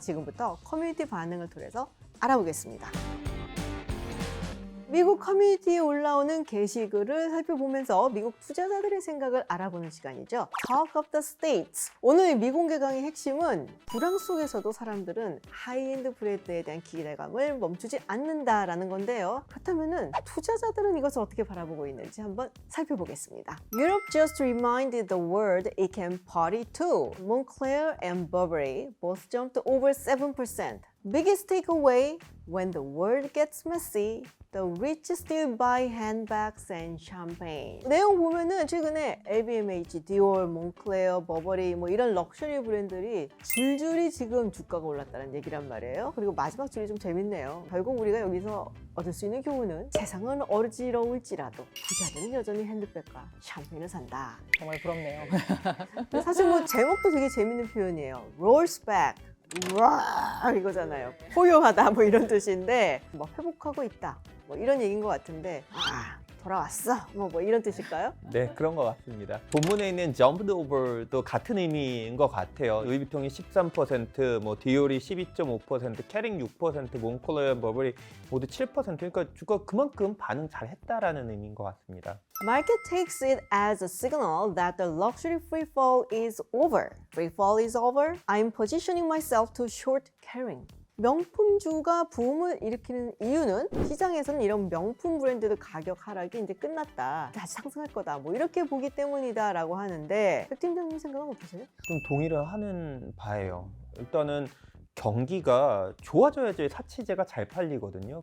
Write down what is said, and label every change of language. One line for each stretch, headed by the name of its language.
Korean: 지금부터 커뮤니티 반응을 통해서 알아보겠습니다. 미국 커뮤니티에 올라오는 게시글을 살펴보면서 미국 투자자들의 생각을 알아보는 시간이죠.
English: Talk of the States.
Korean: 오늘 미공개 강의 핵심은 불황 속에서도 사람들은 하이엔드 브랜드에 대한 기대감을 멈추지 않는다라는 건데요. 그렇다면 투자자들은 이것을 어떻게 바라보고 있는지 한번 살펴보겠습니다.
English: Europe just reminded the world it can party too. Moncler and Burberry both jumped over 7%. Biggest takeaway, when the world gets messy, the rich still buy handbags and champagne.
Korean: 내용 보면은 최근에 LVMH, 디올, 몽클레어, 버버리 뭐 이런 럭셔리 브랜드들이 줄줄이 지금 주가가 올랐다는 얘기란 말이에요. 그리고 마지막 줄이 좀 재밌네요. 결국 우리가 여기서 얻을 수 있는 교훈은 세상은 어지러울지라도 부자들은 여전히 핸드백과 샴페인을 산다. 정말 부럽네요. 사실 뭐 제목도 되게 재밌는 표현이에요.
English: Rolls back.
Korean: 와 이거잖아요. 포효하다 뭐 이런 뜻인데 뭐 회복하고 있다 뭐 이런 얘기인 것 같은데 돌아왔어 뭐 이런 뜻일까요? 네, 그런 것 같습니다. 본문에 있는 jumped over도 같은 의미인 것 같아요. 루이비통이 13%, 뭐 디올이 12.5%, 캐링 6%, 몽클레어, 버버리 모두 7%. 그러니까 주가 그만큼 반응 잘했다라는 의미인 것 같습니다.
English: Market takes it as a signal that the luxury free fall is over. Free fall is over. I'm positioning myself to short Kering.
Korean: 명품주가 부음을 일으키는 이유는 시장에서는 이런 명품 브랜드들 가격 하락이 이제 끝났다. 다시 상승할 거다. 뭐 이렇게 보기 때문이다라고 하는데 백 팀장님 생각은 어떠세요? 좀 동의를 하는 바예요. 일단은 경기가 좋아져야지 사치제가 잘 팔리거든요.